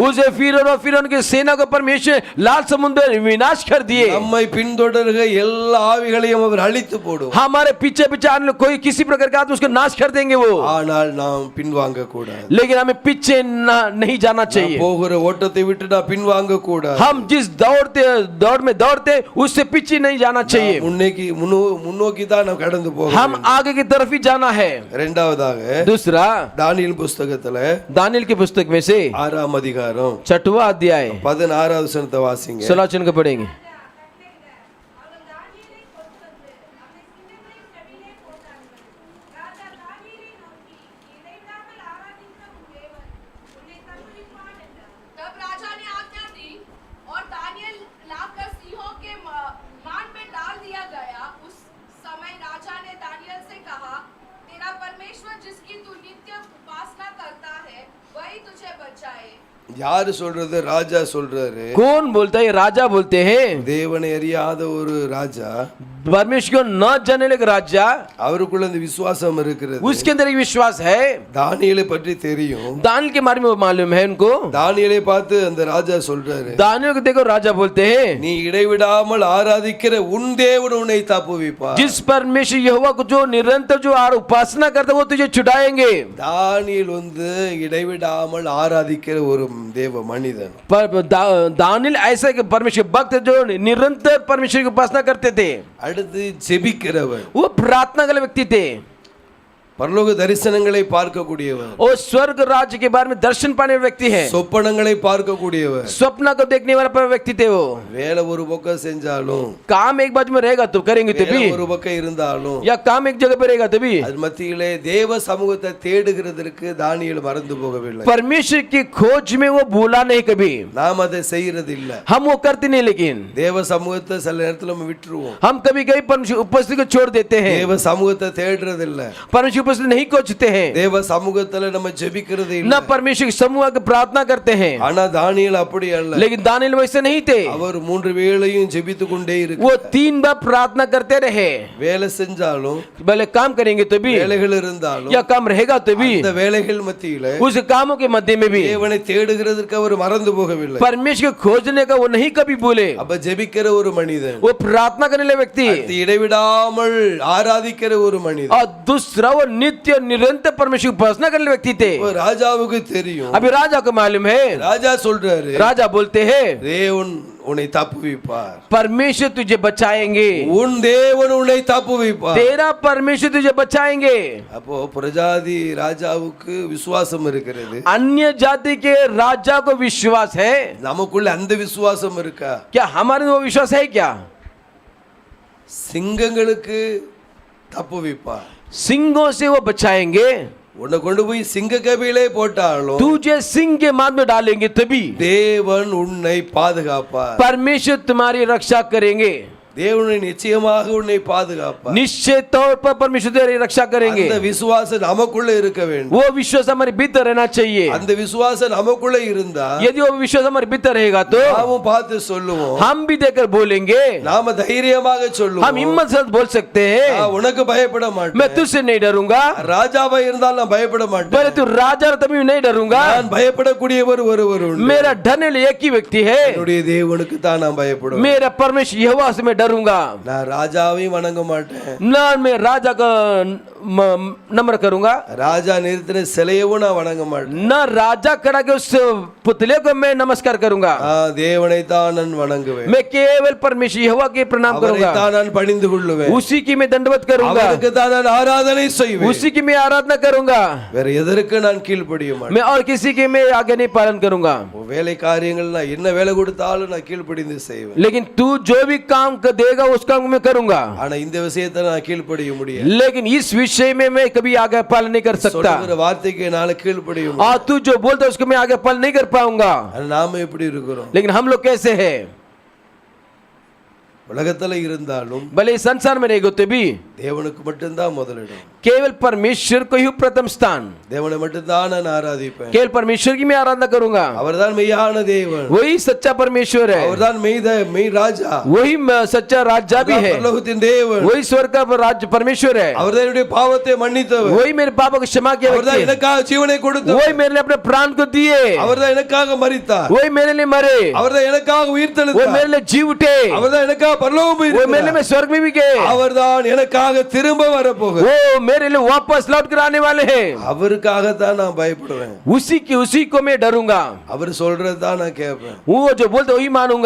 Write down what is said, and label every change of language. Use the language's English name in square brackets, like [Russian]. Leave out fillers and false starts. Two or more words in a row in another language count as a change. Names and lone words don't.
[Hindi] उसे फिरौन की सेना को परमेश्वर लाल समुद्र में विनाश कर दिए. [Tamil] நம்மை பின்தொடர்கிற எல்லா ஆவிகளையும் அவர் அழித்து போடுவார். [Hindi] हमारे पीछे पीछे आने कोई किसी प्रकार का आत्मा उसको नाश कर देंगे वो, [Tamil] ஆனால் நாம் பின்வாங்க கூடாது. [Hindi] लेकिन हमें पीछे नहीं जाना चाहिए. [Tamil] போகிற ஓட்டத்தை விட்டு நான் பின்வாங்க கூடாது. [Hindi] हम जिस दौड़ में दौड़ते उससे पीछे नहीं जाना चाहिए. [Tamil] முன்னோக்கி தான் நாம் கடந்து போக [Hindi] हम [Tamil] வேண்டும். [Hindi] आगे की तरफ ही जाना है. [Tamil] இரண்டாவதாக [Hindi] दूसरा, [Tamil] தானியேல் புஸ்தகத்துல [Hindi] दानियेल की पुस्तक में से [Tamil] 6ஆம் அதிகாரம் [Hindi] 6वां अध्याय [Tamil] 16வது வசனத்தை வாசிங்க. [Hindi] 16 वचन को पढ़ेंगे. [Tamil] அவன் தானியேலை கொண்டு வந்து அவனை சிங்கங்களின் கவிலே போட்டார்கள். ராஜா தானியேலை நோக்கி, இடைவிடாமல் ஆராதிக்கிற உன் தேவன் உன்னை தப்புவிப்பான் என்றார். [Hindi] तब राजा ने आज्ञा दी और दानियेल लाकर सिंहों के मान में डाल दिया गया. उस समय राजा ने दानियेल से कहा, तेरा परमेश्वर जिसकी तू नित्य उपासना करता है वही तुझे बचाए. [Tamil] யாரு சொல்றது? ராஜா சொல்றாரு. [Hindi] कौन बोलता है? राजा बोलते हैं. [Tamil] தேவனை அறியாத ஒரு ராஜா, [Hindi] परमेश्वर को न जानने लगे राजा, [Tamil] அவருக்குள்ள அந்த விசுவாசம் இருக்கிறது. [Hindi] उसके अंदर एक विश्वास है. [Tamil] தானியேலை பற்றி தெரியும். [Hindi] दानियेल के बारे में मालूम है उनको. [Tamil] தானியேலை பார்த்து அந்த ராஜா சொல்றாரு, [Hindi] दानियेल को देखो राजा बोलते हैं, [Tamil] நீ இடைவிடாமல் ஆராதிக்கிற உன் தேவன் உன்னை தப்புவிப்பார். [Hindi] जिस परमेश्वर यहोवा को जो निरंतर जो उपासना करता वो तुझे छुड़ाएंगे. [Tamil] தானியேல் இடைவிடாமல் ஆராதிக்கிற ஒரு தேவ மனிதன். [Hindi] दानियेल ऐसा कि परमेश्वर भक्त जो निरंतर परमेश्वर की उपासना करते थे. [Tamil] அடுத்து ஜெபிக்கிறவர், [Hindi] वो प्रार्थना वाले व्यक्ति थे. [Tamil] பரலோக தரிசனங்களை பார்க்கக்கூடியவர், [Hindi] वो स्वर्ग राज्य के बारे में दर्शन पाने वाले व्यक्ति है. [Tamil] சொப்பனங்களை பார்க்கக்கூடியவர். [Hindi] स्वप्न को देखने वाला व्यक्ति थे वो. [Tamil] வேலை ஒரு பக்கம் செஞ்சாலும், [Hindi] काम एक बाजू में रहेगा तो करेंगे [Tamil] வேலை [Hindi] तभी, [Tamil] ஒரு பக்கம் இருந்தாலும், [Hindi] या काम एक जगह पे रहेगा तभी. [Tamil] அது மத்தியிலே தேவ சமூகத்தை தேடுகிறதற்கு தானியேல் மறந்து போகவில்லை. [Hindi] परमेश्वर की खोज में वो भूला नहीं कभी. [Tamil] நாம் அதை செய்யறது இல்ல. [Hindi] हम वो करते नहीं, लेकिन [Tamil] தேவ சமூகத்தை சில நேரத்துல நம்ம விட்டுருவோம். [Hindi] हम कभी कभी परमेश्वर उपस्थिति को छोड़ देते हैं. [Tamil] தேவ சமூகத்தை தேடுறது இல்ல. [Hindi] परमेश्वर पुस्तक नहीं खोजते हैं, [Tamil] தேவ சமூகத்துல நம்ம ஜெபிக்கிறது [Hindi] न [Tamil] இல்ல. [Hindi] परमेश्वर के समूह की प्रार्थना करते हैं। [Tamil] ஆனா தானியேல் அப்படி அல்ல. [Hindi] लेकिन दानियेल वैसे नहीं थे, [Tamil] அவர் 3 வேளையும் ஜெபித்து கொண்டே [Hindi] वो [Tamil] இருக்கிறார். [Hindi] 3 बार प्रार्थना करते रहे। [Tamil] வேலை செஞ்சாலும் [Hindi] भले काम करेंगे तो भी, [Tamil] வேலைகள் இருந்தாலும் [Hindi] या काम रहेगा तो भी, [Tamil] இந்த வேலைகள் மத்தியில [Hindi] उस कामों के मध्य में भी [Tamil] தேவனை தேடுகிறதற்கு அவர் மறந்து போகவில்லை. [Hindi] परमेश्वर को खोजने का वो नहीं कभी भूले। [Tamil] அப்ப ஜெபிக்கிற ஒரு மனிதன், [Hindi] वो प्रार्थना करने वाले व्यक्ति [Tamil] அது இடைவிடாமல் ஆராதிக்கிற ஒரு மனிதன். [Hindi] और दूसरा वो नित्य निरंतर परमेश्वर की उपासना करने वाले व्यक्ति थे। [Tamil] இப்ப ராஜாவுக்கு தெரியும். [Hindi] अभी राजा को मालूम है, [Tamil] ராஜா சொல்றாரு, [Hindi] राजा बोलते हैं [Tamil] தேவன் உன்னை தப்புவிப்பார். [Hindi] परमेश्वर तुझे बचाएंगे, [Tamil] உன் தேவன் உன்னை தப்புவிப்பார். [Hindi] तेरा परमेश्वर तुझे बचाएंगे। [Tamil] அப்போ பிரஜாதி ராஜாவுக்கு விசுவாசம் இருக்கிறது. [Hindi] अन्य जाति के राजा को विश्वास है, [Tamil] நமக்குள்ள அந்த விசுவாசம் இருக்கா? [Hindi] क्या हमारे में वो विश्वास है? क्या [Tamil] சிங்கங்களுக்கு தப்புவிப்பார். [Hindi] सिंहों से वो बचाएंगे? [Tamil] உன்னை கொண்டு போய் சிங்க கபிலே போட்டாலும் [Hindi] तुझे सिंह के माद में डालेंगे तभी [Tamil] தேவன் உன்னை பாதுகாப்பார். [Hindi] परमेश्वर तुम्हारी रक्षा करेंगे। [Tamil] தேவனை நிச்சயமாக உன்னை பாதுகாப்பார். [Hindi] निश्चित तौर पर परमेश्वर तेरी रक्षा करेंगे। [Tamil] அந்த விசுவாசம் நமக்குள்ள இருக்க வேண்டும். [Hindi] वो विश्वास हमारे भीतर रहना चाहिए। [Tamil] அந்த விசுவாசம் நமக்குள்ள இருந்தா [Hindi] यदि वो विश्वास हमारे भीतर रहेगा तो [Tamil] நாமும் பார்த்து சொல்லுவோம். [Hindi] हम भी देखकर बोलेंगे, [Tamil] நாம தைரியமாக [Hindi] हम [Tamil] சொல்லுவோம். [Hindi] हिम्मत से बोल सकते हैं, [Tamil] நான் உனக்கு பயப்பட [Hindi] मैं [Tamil] மாட்டேன். [Hindi] तुझसे नहीं डरूंगा। [Tamil] ராஜாவா இருந்தால் நான் பயப்பட [Hindi] बोले [Tamil] மாட்டேன். [Hindi] तू राजा तभी नहीं डरूंगा। [Tamil] நான் பயப்படக்கூடியவர் ஒருவர் உண்டு. [Hindi] मेरा डरने लिए एक ही व्यक्ति है, [Tamil] என்னுடைய தேவனுக்கு தான் நான் பயப்படுவேன். [Hindi] मेरा परमेश्वर यहोवा से मैं डरूंगा। [Tamil] நான் ராஜாவையும் வணங்க மாட்டேன். [Hindi] ना मैं राजा का नम्र करूंगा, [Tamil] ராஜா நிறுத்தின சிலையவும் நான் வணங்க மாட்டேன். [Hindi] ना राजा खड़ा के उस पुतले को मैं नमस्कार करूंगा। [Tamil] தேவனை தான் நான் வணங்குவேன். [Hindi] मैं केवल परमेश्वर यहोवा के प्रणाम [Tamil] அவரை [Hindi] करूंगा, [Tamil] தான் நான் பணிந்து கொள்ளுவேன். [Hindi] उसी की मैं दंडवत करूंगा, [Tamil] அவருக்கு தான் நான் ஆராதனை செய்வேன். [Hindi] उसी की मैं आराधना करूंगा। [Tamil] வேற எதற்கு நான் கீழ்ப்படிய மாட்டேன். [Hindi] मैं और किसी के मैं आगे नहीं पालन करूंगा। [Tamil] வேலை காரியங்கள் நான் என்ன வேலை கொடுத்தாலும் நான் கீழ்ப்படிந்து செய்வேன். [Hindi] लेकिन तू जो भी काम देगा उस काम को मैं करूंगा, [Tamil] ஆனா இந்த விஷயத்தை நான் கீழ்ப்படிய முடியாது. [Hindi] लेकिन इस विषय में मैं कभी आगे पालन नहीं कर सकता। [Tamil] சொல்லுகிற வார்த்தைக்கு என்னால கீழ்ப்படிய முடியாது. [Hindi] और तू जो बोलता है उसको मैं आगे पालन नहीं कर पाऊंगा। [Tamil] ஆனா நாம எப்படி இருக்கிறோம்? [Hindi] लेकिन हम लोग कैसे हैं? [Tamil] உலகத்துல இருந்தாலும் [Hindi] भले इस संसार में रहेगा तो भी [Tamil] தேவனுக்கு மட்டும்தான் முதலிடம். [Hindi] केवल परमेश्वर को ही प्रथम स्थान, [Tamil] தேவனை மட்டும்தான் நான் ஆராதிப்பேன். [Hindi] केवल परमेश्वर की मैं आराधना करूंगा। [Tamil] அவர்தான் மெய்யான தேவன். [Hindi] वही सच्चा परमेश्वर है, [Tamil] அவர்தான் மெய் ராஜா. [Hindi] वही सच्चा राजा भी है, [Tamil] பரலோகத்தின் தேவன். [Hindi] वही स्वर्ग का राज्य परमेश्वर है, [Tamil] அவர்தான் என்னுடைய பாவத்தை மன்னித்தவர். [Hindi] वही मेरे पापों को क्षमा किया [Tamil] அவர்தான் [Hindi] व्यक्ति है, [Tamil] எனக்காக ஜீவனை கொடுத்தவர். [Hindi] वही मेरे लिए अपने प्राण को दिए, [Tamil] அவர்தான் எனக்காக மரித்தார். [Hindi] वही मेरे लिए मरे, [Tamil] அவர்தான் எனக்காக [Hindi] वो [Tamil] உயிர்த்தெழுந்தார். [Hindi] मेरे लिए जी उठे, [Tamil] அவர்தான் எனக்காக பரலோகம் [Hindi] वो मेरे लिए [Tamil] போயிருக்கிறார். [Hindi] मैं स्वर्ग में भी गए, [Tamil] அவர்தான் எனக்காக திரும்ப வரப்போகிறார். [Hindi] वो मेरे लिए वापस लौट कर आने वाले हैं। [Tamil] அவருக்காக தான் நான் பயப்படுவேன். [Hindi] उसी को मैं डरूंगा, [Tamil] அவர் சொல்றது தான் நான் கேட்பேன். [Hindi] वो जो बोलते वही मानूंगा।